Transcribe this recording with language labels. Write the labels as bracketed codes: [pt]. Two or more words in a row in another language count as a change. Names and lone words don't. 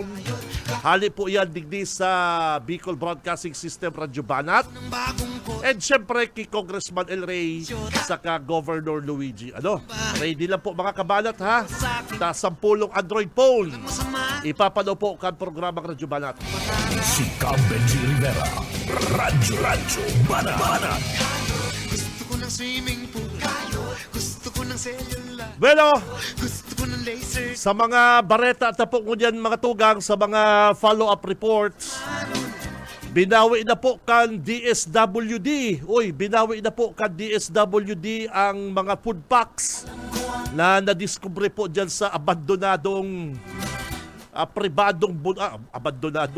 [bik] Hali po yan digdi sa Bicol Broadcasting System, Radyo Banat. And syempre, kay Congressman El Rey, saka Governor Luigi. Ready lang po, mga kabanat, ha? [en] 10 Android phone. [bik] Ipapanaw po kan programang Radyo Banat. Si Benji Rivera. Radyo Bana. [tl] Gusto ko ng [en] swimming pool, [tl] gusto ko ng cellular, Bueno, gusto ko ng laser. [bik] sa mga bareta at po ngunyan, mga tugang, sa mga [en] follow-up reports, [bik] binawi na po kan DSWD. Binawi na po kan DSWD ang mga food packs na nadiskubre po dyan sa abandonadong abandonado.